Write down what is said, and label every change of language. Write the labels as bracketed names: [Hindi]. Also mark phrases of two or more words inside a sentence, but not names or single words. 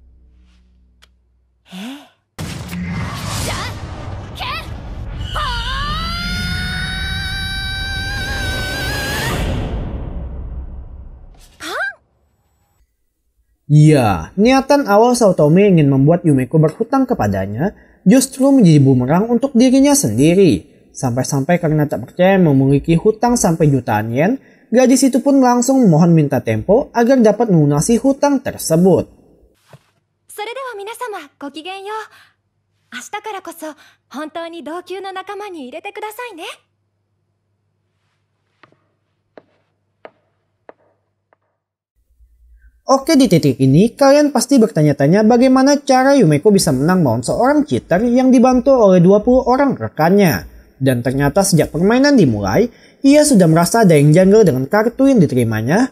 [Indonesian] Ya, niatan awal Saotome ingin membuat Yumeko berhutang kepadanya justru menjadi bumerang untuk dirinya sendiri. Sampai-sampai karena tak percaya memiliki hutang sampai jutaan yen, gadis itu pun langsung memohon minta tempo agar dapat melunasi hutang tersebut. [Japanese] それでは皆様ごきげんよう。明日からこそ本当に同級の仲間に入れてくださいね。 [Indonesian] Oke, di titik ini kalian pasti bertanya-tanya bagaimana cara Yumeko bisa menang melawan seorang cheater yang dibantu oleh 20 orang rekannya. Dan ternyata sejak permainan dimulai, ia sudah merasa ada yang janggal dengan kartu yang diterimanya.